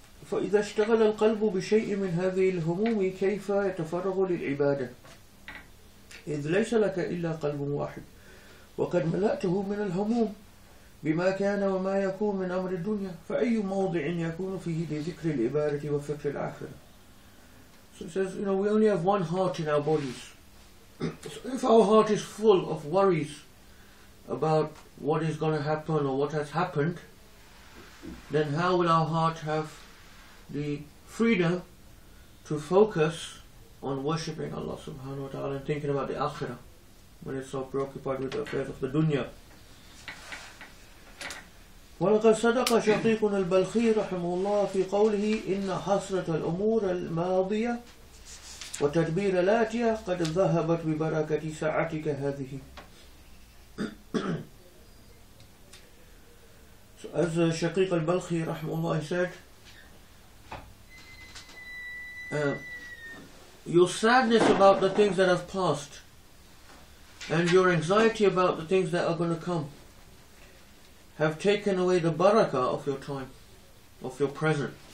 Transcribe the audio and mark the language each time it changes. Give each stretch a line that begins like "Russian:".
Arabic: فإذا اشتغل القلب بشيء من هذه الهموم كيف يتفرغ للعبادة إذ ليس لك إلا قلب واحد وقد ملأته من الهموم بما كان وما يكون من أمر الدنيا فأي موضع يكون فيه لذكر العبادة وفكر الآخرة.
English: So it says, we only have one heart in our bodies. So if our heart is full of worries about what is going to happen or what has happened, then how will our heart have the freedom to focus on worshipping Allah subhanahu wa ta'ala and thinking about the akhirah when it's so preoccupied with the affairs of the dunya?
Arabic: ولقد صدق شقيقنا البلخي رحمه الله في قوله إن حسرة الأمور الماضية وتدبير الآتية قد ذهبت ببركة ساعتك هذه.
English: So as Shaykh al-Balkhi rahimahullah said, your sadness about the things that have passed and your anxiety about the things that are going to come have taken away the barakah of your time, of your present.